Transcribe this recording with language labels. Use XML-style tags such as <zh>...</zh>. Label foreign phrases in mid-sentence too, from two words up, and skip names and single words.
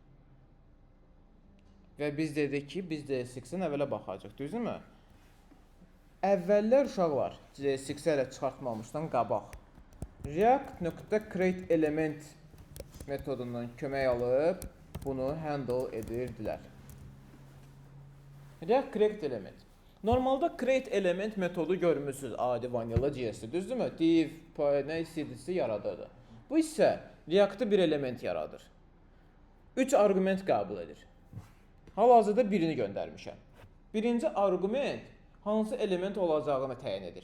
<az>Və biz dedik ki, biz JSX-in əvvələ baxacaq, düzdürmü? Əvvəllər uşaqlar, JSX-i hələ çıxartmamışdan qabaq React.</az> <en>create element</en> <az>metodundan kömək alıb bunu handle edirdilər.</az> <en>React create element.</en> <az>Normalda</az> <en>create element</en> <az>metodu görmüsünüz adi Vanilla.js-də, düzdürmü? Div, nə istəyirsə yaradırdı. Bu isə React-da bir element yaradır. 3 arqument qəbul edir. Hal-hazırda birini göndərmişəm. Birinci arqument hansı element olacağını təyin edir.</az>